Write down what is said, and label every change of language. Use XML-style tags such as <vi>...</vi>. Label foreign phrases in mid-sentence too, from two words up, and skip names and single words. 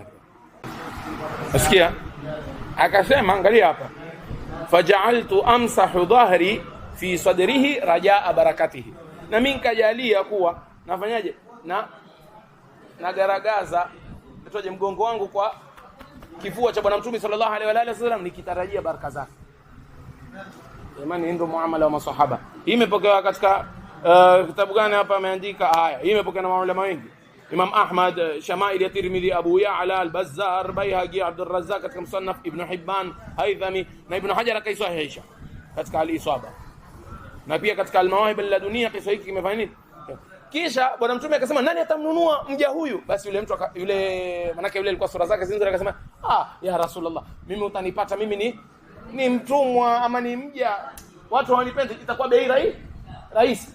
<sw>Nasikia akasema, angalia hapa,</sw> <ar>فجعلت أمسح ظهري في صدره رجاء بركته,</ar> <sw>na mimi nikajalia kuwa nafanyaje na garagaza itoje mgongo wangu kwa kifua cha Bwana Mtume</sw> <ar>صلى الله عليه وسلم</ar> <sw>nikitarajia baraka zake. Imani ndio muamala wa masahaba. Hii imepokewa katika kitabu gani hapa ameandika haya? Hii imepokewa na maulama wengi. Imam Ahmad, Shama'il ya Tirmidhi, Abu Ya'la, Al-Bazzar, Bayhaqi, Abdul Razzaq katika Musannaf, Ibn Hibban, Haythami na Ibn Hajar akaisahihisha katika Al-Isaba. Na pia katika Al-Mawahib al-Laduniyya kisa hiki kimefanya nini? Kisha Bwana Mtume akasema nani atamnunua mja huyu? Basi yule mtu yule manake yule alikuwa sura zake zinzuri, akasema</sw> <ar>يا رسول الله,</ar> <sw>mimi utanipata mimi ni mtumwa ama ni mja, watu hawanipendi, itakuwa bei rahisi.</sw>